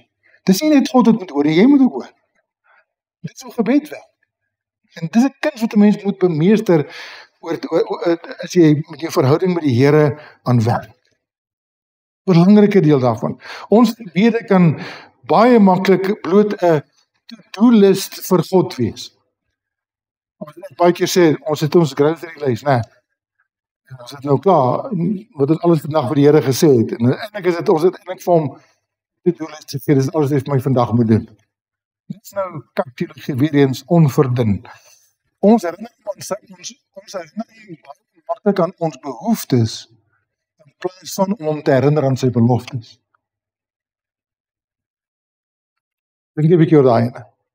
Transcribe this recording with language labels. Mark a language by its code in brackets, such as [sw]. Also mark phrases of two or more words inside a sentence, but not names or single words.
[af] Dis nie net God wat moet hoor, jy moet ook hoor. Dit is hoe gebed werk. En dis 'n kuns wat 'n mens moet bemeester as jy met jou verhouding met die Here aan werk. Belangrike deel daarvan. Ons gebede kan baie maklik bloot 'n [en] to-do list [af] vir God wees. Ons het baie keer sê, ons het ons [en] grocery list, [af] né? En ons het nou klaar, wat ons alles vandag vir die Here gesê het. En eintlik is dit, ons het eintlik vir hom [en] to-do list [af] gesê, dis alles wat my vandag moet doen. Dit is nou kakteologie weer eens onverdun. Ons herinner ons herinner baie maklik aan ons behoeftes, in plaas van om hom te herinner aan sy beloftes. Dink 'n bietjie oor daai ene.